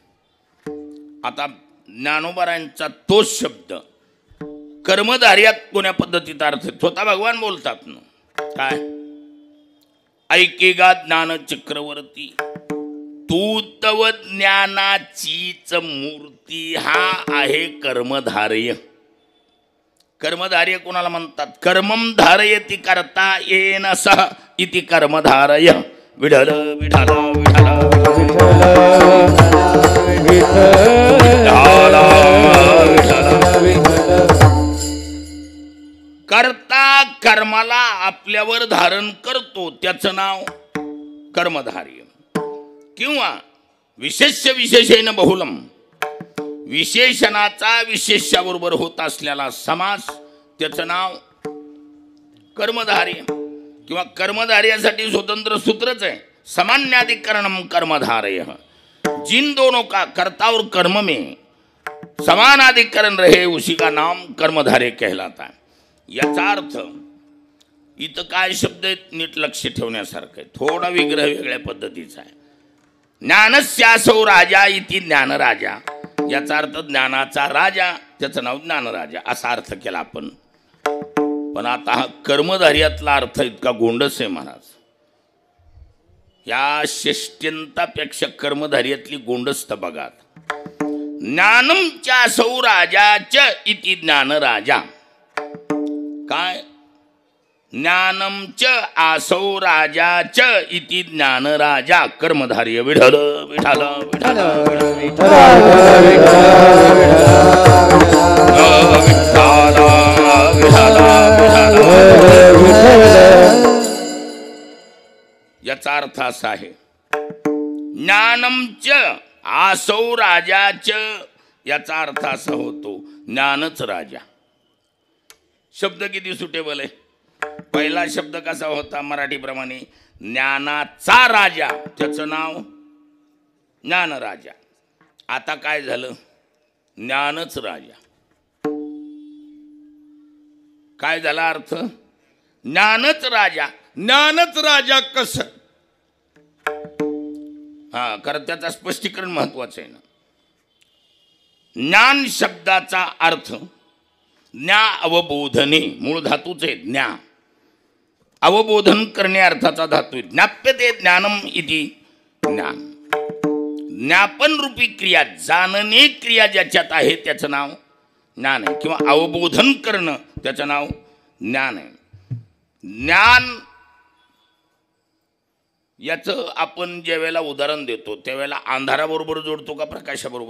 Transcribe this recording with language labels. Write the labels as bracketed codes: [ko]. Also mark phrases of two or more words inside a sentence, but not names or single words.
[mr] आता ज्ञानोबारायांचा तोच शब्द कर्मधार्यात कोण्या पद्धतीत अर्थ स्वतः भगवान बोलतात ना. काय? ऐकेगा ज्ञान चक्रवर्ती तू तव ज्ञानाचीच मूर्ती. हा आहे कर्मधार्य. कर्मधार्य कोणाला म्हणतात? [sa] कर्मम धारयति करता येन सह इति कर्मधारय. [mr] विठ्ठल विठ्ठल विठ्ठल. कर्ता कर्माला आपल्यावर धारण करतो त्याचं नाव कर्मधार्य. किंवा [sa] विशेष्य विशेषेण बहुलम, [mr] विशेषणाचा विशेष्याबरोबर होत असलेला समास त्याचं नाव कर्मधार्य. किंवा कर्मधार्यासाठी स्वतंत्र सूत्रच आहे, [sa] सामान्याधिकरणम कर्मधारय. [hi] जिन दोनों का कर्ता और कर्म में समानाधिकरण रहे उसी का नाम कर्मधारय कहलाता है. [mr] याचा अर्थ इथं काय शब्द नीट लक्ष ठेवण्यासारखं आहे, थोडा विग्रह वेगळ्या पद्धतीचा आहे. [sa] ज्ञानस्यासौ राजा इति ज्ञानराजा, [mr] याचा अर्थ ज्ञानाचा राजा, त्याचं नाव ज्ञानराजा असा अर्थ केला आपण. पण आता हा कर्मधार्यातला अर्थ इतका गोंडस आहे महाराज. या षष्ट्यंतापेक्षा कर्मधार्यातली गोंडस्थ बघा. [sa] ज्ञानम चासौ राजाच इति ज्ञानराजा. [mr] काय? [sa] ज्ञानम च आसौ राजा च इति ज्ञानराजा. [mr] कर्मधार्य. विठ्ठल विठ्ठल विठ्ठल याचा अर्थ असा आहे, [sa] ज्ञानम च आसौ राजा च, [mr] याचा अर्थ असा होतो ज्ञानच राजा. शब्द किती सुटेबल आहे. पहिला शब्द कसा होता मराठीप्रमाणे, ज्ञानाचा राजा, त्याचं नाव ज्ञानराजा. आता काय झालं, ज्ञानच राजा. काय झाला अर्थ, ज्ञानच राजा. ज्ञानच राजा कसं, हा कारण त्याचं स्पष्टीकरण महत्वाचं आहे ना. ज्ञान शब्दाचा अर्थ [sa] ज्ञा अवबोधने, [mr] मूळ धातूच आहे ज्ञा. अवबोधन करणे अर्थाचा धातू आहे. [sa] ज्ञाप्यते ज्ञानम इति ज्ञान. [mr] ज्ञापन रूपी क्रिया, जाणणे क्रिया ज्याच्यात आहे त्याचं नाव ज्ञान आहे. किंवा अवबोधन करणं त्याचं नाव ज्ञान आहे. ज्ञान याचं आपण ज्या वेळेला उदाहरण देतो त्यावेळेला अंधाराबरोबर जोडतो का प्रकाशाबरोबर?